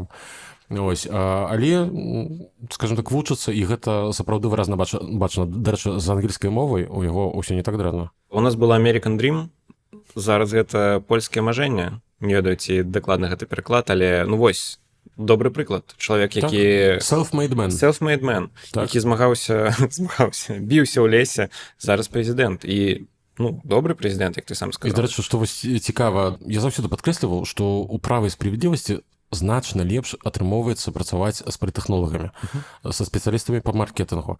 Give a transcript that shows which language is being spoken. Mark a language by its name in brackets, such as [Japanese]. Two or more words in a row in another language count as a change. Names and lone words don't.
[Belarusian] Ось, але, скажем так, вучыцца, і гэта сапраўды выразна бачна. Дарэчы, з ангельскай мовай у яго ўсё не так дрэнна. У нас была [English] American Dream, [Belarusian] зараз гэта польскае мажэнне. Не ведаю, ці дакладна гэта пераклад, але, вось, добры прыклад. Чалавек, які... [English] Self-made man. [Belarusian] Які змагаўся, біўся ў лесе, зараз прэзідэнт. І, добры прэзідэнт, як ты сам сказаў. І, дарэчы, што вось цікава, я заўсёды падкрэсліваў, што ў правай справядлівасці значна лепш атрымоўваецца працаваць з палітэхнолагамі, са спецыялістамі па маркетынгу.